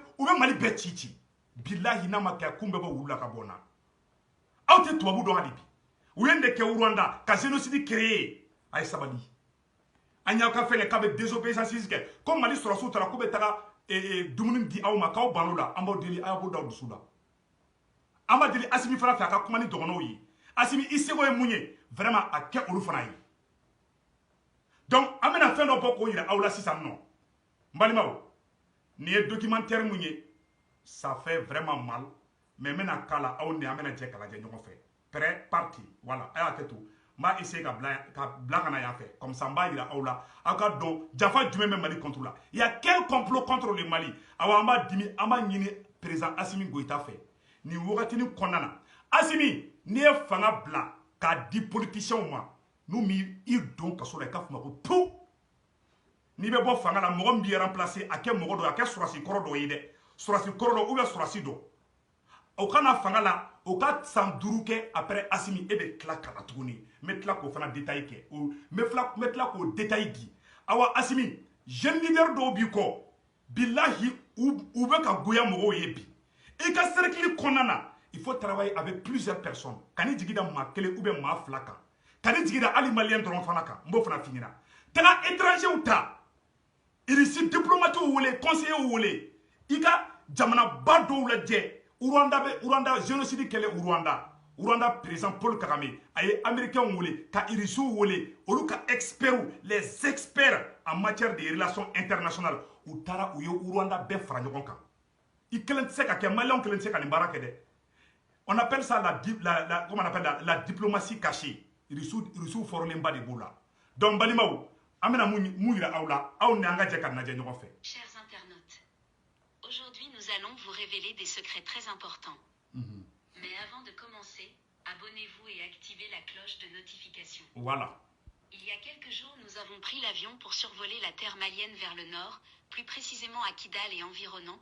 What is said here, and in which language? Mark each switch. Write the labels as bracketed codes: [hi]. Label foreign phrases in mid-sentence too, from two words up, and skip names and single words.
[bm] Mali bɛɛ ci bilahi n'a ma kɛ kun bɛɛ bɔ wulu la ka bɔ n na aw tɛ tubabu dɔn hali bi u ye nin de kɛ Rwanda ka [fr] génocide créer [bm] a ye sabali an y'aw ka fɛn kɛ k'a bɛ désobéissance kɛ ko Mali sɔrɔsiw taara k'u bɛ taga dumuni di aw ma k'aw ban'o la an b'aw deli a y'a b'o da dusu la an b'a deli Asimi fana fɛ a ka kuma ni dɔgɔnɔw ye Asimi i seko ye mun ye vraiment a kɛ olu fana ye donc an bɛna fɛn dɔ bɔ k'o yira aw la sisan nɔ n balimaw nin ye documentaire mun ye [fr] ça fait vraiment mal mais [bm] n bɛna k'a la aw ni an bɛna jɛ k'a lajɛ ɲɔgɔn fɛ [fr] prêt parti voilà [bm] a y'a kɛ to n b'a essayer ka bila ka na yan fɛ [fr] comme ça [bm] n b'a yira aw la aw ka dɔn jafa jumɛn bɛ Mali [fr] contre la il y a quel complot contre le Mali [bm] awa an b'a dimi an b'a ɲini président Assimi Goïta fɛ nin wagatinin kɔnɔna na Assimi n'i ye fanga bila k'a di politiciens ma n'u m'i don kaso la i ka fɔ ma ko pu n'i bɛ bɔ fanga la mɔgɔ min b'i remplacer a kɛ mɔgɔ dɔ a kɛ sɔrɔsi kɔrɔ dɔ ye dɛ sɔrɔsi kɔrɔ dɔ [fr] ou bien [bm] sɔrɔsi dɔ o kana fanga la o ka san 5 kɛ après Assimi e bɛ tila ka na tuguni n bɛ tila k'o fana détail kɛ n bɛ tila k'o détail di awa Assimi [fr] jeune leader [bm] dɔw b'i kɔ billahi u bɛ ka goya mɔgɔw ye bi i ka cercle kɔnɔna na [fr] il faut travailler avec plusieurs personnes [bm] kan'i jigi da maa kelen [fr] ou bien [bm] maa fila kan kan'i jigi da hali maliyɛn dɔrɔn fana kan n b'o fana f'i ɲɛna taga étrangers ta [fr] ici diplomates [bm] wele conseillers wele i ka jamanaba dɔw lajɛ Rwanda génocide kɛlɛ Rwanda président Paul Kagame a ye américains wele ka irisiw wele olu ka [fr] experts les experts en matière de relations internationales [bm] u taara u ye Rwanda bɛɛ fara ɲɔgɔn kan i kelen tɛ se ka kɛ maliyɛnw kelen tɛ se ka nin baara kɛ dɛ [fr] on appelle ça comment on appelle la diplomatie cachée [bm] irisiw fɔrɔlenba de b'o la donc balimaw an bɛna mun yira aw la aw ni an ka jɛ ka lajɛ ɲɔgɔn fɛ. [fr] Chers internautes, aujourd'hui nous allons vous révéler des secrets très importants. Mais avant de commencer, abonnez-vous et activez la cloche de notification. Voilà. Il y a quelques jours, nous avons pris l'avion pour survoler la terre malienne vers le nord, plus précisément à Kidal et environnant.